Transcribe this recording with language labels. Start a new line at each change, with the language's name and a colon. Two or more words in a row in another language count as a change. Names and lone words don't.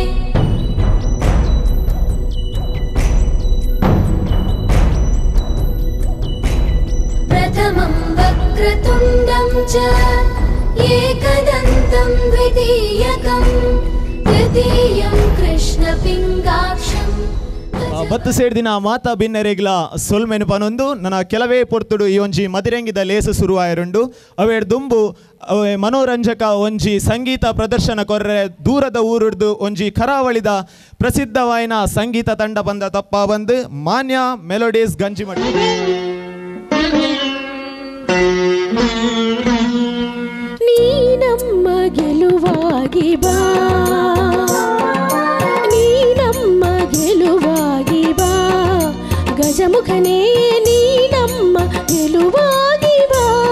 Sanskrit: प्रथमं वक्रतुण्डं च एकदन्तं द्वितीयकं तृतीयं कृष्णपिङ्गाक्षं।
Tulu: ಬತ್ತು ಸೇಡ್ದಿನ ಮಾತ ಭಿನ್ನರೆಗ್ಲ ಸೊಲ್ಮೆನು ಪನೊಂದು ನನ್ನ ಕೆಲವೇ ಪೊರ್ತುಡು ಈ ಒಂಜಿ ಮದಿರಂಗಿದ ಲೇಸು ಶುರುವಾಯರುಂಡು ಅವೇಡ್ ದುಂಬು ಮನೋರಂಜಕ ಒಂಜಿ ಸಂಗೀತ ಪ್ರದರ್ಶನ ಕೊರ್ರೆ ದೂರದ ಊರುಡ್ದು ಒಂಜಿ ಕರಾವಳಿದ ಪ್ರಸಿದ್ಧವಾಯಿನ ಸಂಗೀತ ತಂಡ ಬಂದ ತಪ್ಪ ಬಂದು ಮಾನ್ಯ ಮೆಲೋಡೀಸ್ ಗಂಜಿಮಠ.
Kannada: ನೀನಮ್ಮ ಗೆಲುವಾಗಿ ಬಾ, ನೀನಮ್ಮ ಗೆಲುವಾಗಿ ಬಾ, ಗಜಮುಖನೇ ನೀನಮ್ಮ ಗೆಲುವಾಗಿ ಬಾ,